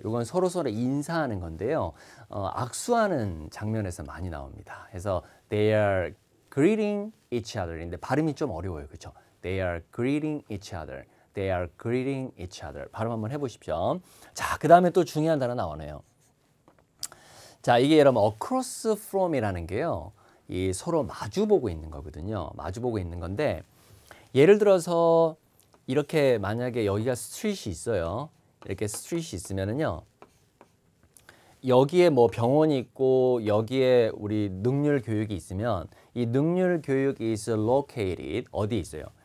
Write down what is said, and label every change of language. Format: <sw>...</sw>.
<ko>이건 서로 인사하는 건데요. 악수하는 장면에서 많이 나옵니다. 그래서</ko> <en>they are greeting each other</en> <ko>인데 발음이 좀 어려워요. 그렇죠?</ko> <en>They are greeting each other. They are greeting each other.</en> <ko>발음 한번 해 보십시오. 자, 그다음에 또 중요한 단어 나오네요. 자, 이게 여러분 across from이라는 게요. 이 서로 마주보고 있는 거거든요. 마주보고 있는 건데 예를 들어서 이렇게 만약에 여기가 스트릿이 있어요. 이렇게 스트릿이 있으면은요. 여기에 뭐 병원이 있고 여기에 우리 능률 교육이 있으면 이 능률 교육이 is located 어디에 있어요?</ko>